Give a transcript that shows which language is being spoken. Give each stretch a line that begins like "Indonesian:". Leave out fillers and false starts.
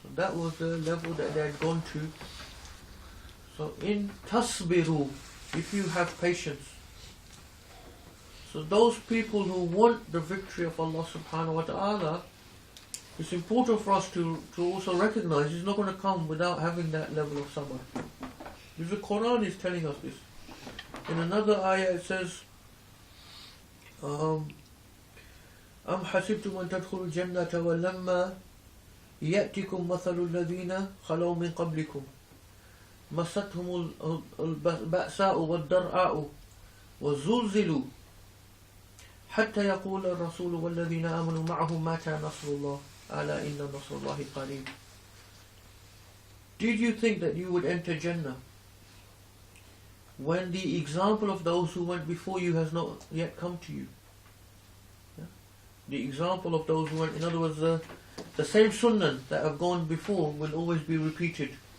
English: So that was the level that they had gone to. So in tasbiru, if you have patience. So those people who want the victory of Allah subhanahu wa ta'ala, it's important for us to also recognize it's not going to come without having that level of sabr. Because the Quran is telling us this. In another ayah it says,
Arabic: أَمْ حَسِبْتُمْ أَن تَدْخُلُوا الْجَنَّةَ وَلَمَّا يَأْتِكُمْ مَثَلُ الَّذِينَ خَلَوْا مِنْ قَبْلِكُمْ مَسَّتْهُمُ الْبَأْسَاءُ وَالضَّرْآءُ وَزُلْزِلُوا حَتَّى يَقُولَ الرَّسُولُ وَالَّذِينَ آمَنُوا مَعَهُ مَتَى نَصْرُ اللَّهِ أَلَا إِنَّ نَصْرَ اللَّهِ قَرِيبٌ.
English: Did you think that you would enter Jannah when the example of those who went before you has not yet come to you? The example of those who went, in other words, the same sunnah that have gone before will always be repeated.